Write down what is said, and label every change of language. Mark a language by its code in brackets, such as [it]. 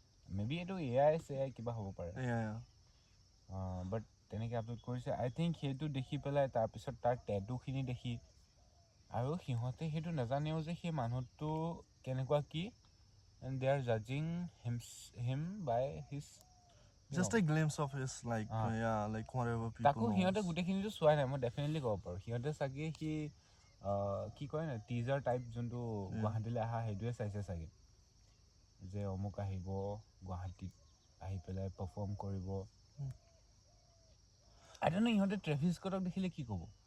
[as] Maybe এইটো AI কিবা হ'ব পাৰে, বাট তেনেকৈ আপলোড কৰিছে। [en] I think [as] সেইটো দেখি পেলাই তাৰপিছত তাৰ টেটুখিনি দেখি, আৰু সিহঁতে সেইটো নাজানেও যে সেই মানুহটো কেনেকুৱা কি, [en] and De R জাজিং him by his Just a glimpse of his like whatever people [as] তাকো সিহঁতে গোটেইখিনিতো চোৱাই নাই, মই ডেফিনেটলি ক'ব পাৰোঁ। সিহঁতে চাগে সি কি কয় ন, টিজাৰ টাইপ যোনটো গুৱাহাটীলৈ অহা সেইটোৱে চাইছে চাগে, যে অমুক আহিব গুৱাহাটীত আহি পেলাই পাৰফৰ্ম কৰিব। [en] I don't know' [as] ইহঁতে ট্ৰেভিছ স্কটক দেখিলে কি ক'ব।